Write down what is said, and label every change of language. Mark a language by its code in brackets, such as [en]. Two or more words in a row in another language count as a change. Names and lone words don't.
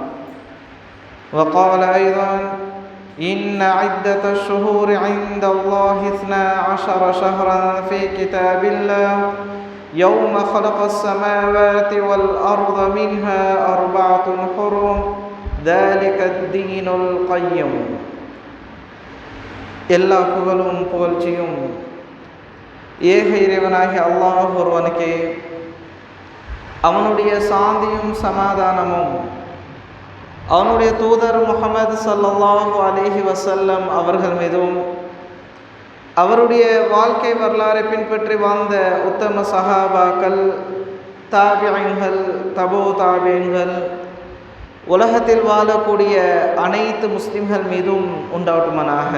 [ar] وقال أيضا إن عدة الشهور عند الله 12 شهرا في كتاب الله يوم خلق السماوات والأرض منها 4 حرم ذلك الدين القيم. [ta] எல்லா புகழும் புகழ்ச்சியும் ஏக இறைவனாகிய அல்லாஹ் ஒருவனுக்கே, அவனுடைய சாந்தியும் சமாதானமும் அவனுடைய தூதர் முஹம்மது [ar] صلى الله عليه وسلم [ta] அவர்கள் மீதும் அவருடைய வாழ்க்கை வரலாறை பின்பற்றி வாழ்ந்த உத்தம சஹாபாக்கள், தாபிஈன்கள், தபூ தாபிஈன்கள், உலகத்தில் வாழக்கூடிய அனைத்து முஸ்லிம்கள் மீதும் உண்டாவட்டுமானாக.